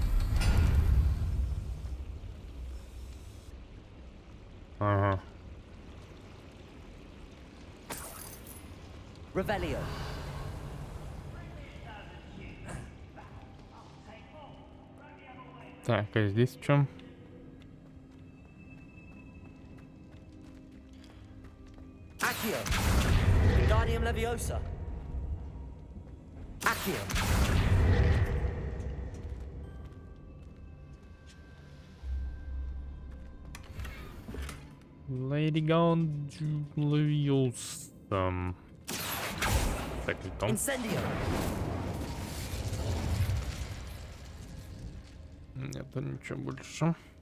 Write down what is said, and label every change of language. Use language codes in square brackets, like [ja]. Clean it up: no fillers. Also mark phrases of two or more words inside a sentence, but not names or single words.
[ru] Ага. Revelio. Так, а здесь в чем? Accio. Wingardium Leviosa. Accio. Lady Gone Leviosa. Так, и том. Incendio. Нет, ничего больше.